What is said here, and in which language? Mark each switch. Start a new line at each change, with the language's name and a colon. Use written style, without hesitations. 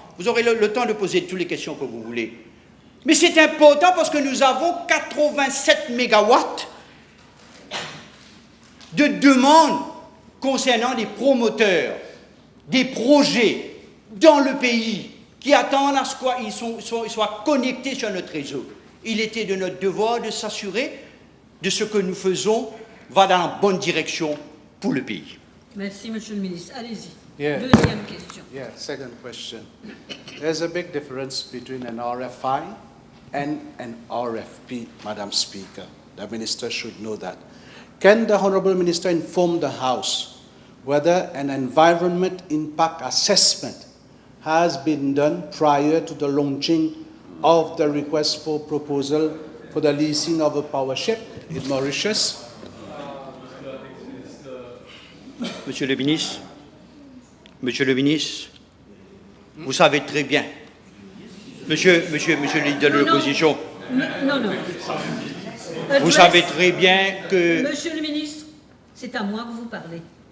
French: Vous aurez le temps de poser toutes les questions que vous voulez. Mais c'est important parce que nous avons 87 mégawatts de demandes concernant des promoteurs, des projets dans le pays qui attendent à ce qu'ils soient connectés sur notre réseau. Il était de notre devoir de s'assurer de ce que nous faisons va dans la bonne direction pour le pays. Merci, Monsieur le ministre. Allez-y.
English: Yeah.
French: Deuxième question.
English: Yeah, second question. There's a big difference between an RFI and an RFP, Madam Speaker. The Minister should know that. Can the Honourable Minister inform the House whether an environment impact assessment has been done prior to the launching of the request for proposal for the leasing of a power ship in Mauritius?
French: Monsieur le ministre, vous savez très bien, monsieur le leader de l'opposition, Non. vous savez très bien que... Monsieur le ministre, c'est à moi que vous parlez.